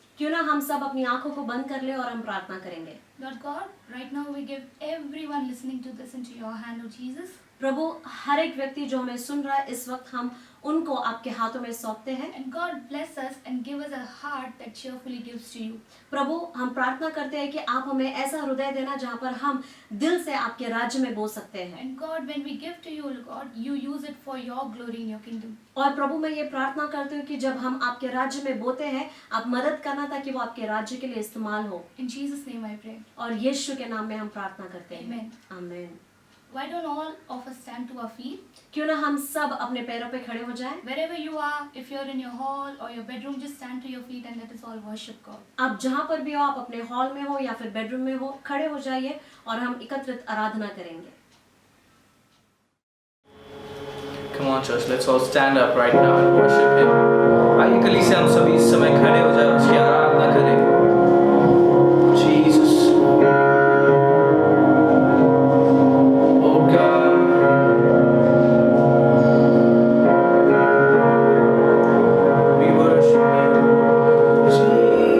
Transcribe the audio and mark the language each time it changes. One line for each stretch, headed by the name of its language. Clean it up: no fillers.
Hindi: क्यों ना हम सब अपनी आंखों को बंद कर ले और हम प्रार्थना करेंगे।
English: Lord God, right now we give everyone listening to this into your hand, Lord Jesus.
Hindi: प्रभु हर एक व्यक्ति जो हमें सुन रहा है इस वक्त, हम उनको आपके हाथों में सौंपते हैं।
English: And God bless us and give us a heart that cheerfully gives to you.
Hindi: प्रभु हम प्रार्थना करते हैं कि आप हमें ऐसा हृदय देना जहाँ पर हम दिल से आपके राज्य में बो सकते हैं।
English: And God, when we give to you, God, you use it for your glory in your kingdom.
Hindi: और प्रभु मैं ये प्रार्थना करती हूँ कि जब हम आपके राज्य में बोते हैं, आप मदद करना ताकि वो आपके राज्य के लिए इस्तेमाल हो।
English: In Jesus' name I pray.
Hindi: और यीशु के नाम में हम प्रार्थना करते हैं।
English: Amen.
Hindi: आमीन।
English: Why don't all of us stand to our feet?
Hindi: क्यों ना हम सब अपने पैरों पे खड़े हो जाएं?
English: Wherever you are, if you're in your hall or your bedroom, just stand to your feet and let us all worship God.
Hindi: आप जहाँ पर भी हो, आप अपने हॉल में हो या फिर बेडरूम में हो, खड़े हो जाइए और हम एकत्रित आराधना करेंगे।
English: Come on church, let's all stand up right now and worship Him.
Hindi: आइए कलीसिया हम सभी इस समय खड़े हो जाए, उसकी आराधना करें।
English: Jesus, oh God, we worship You, Jesus.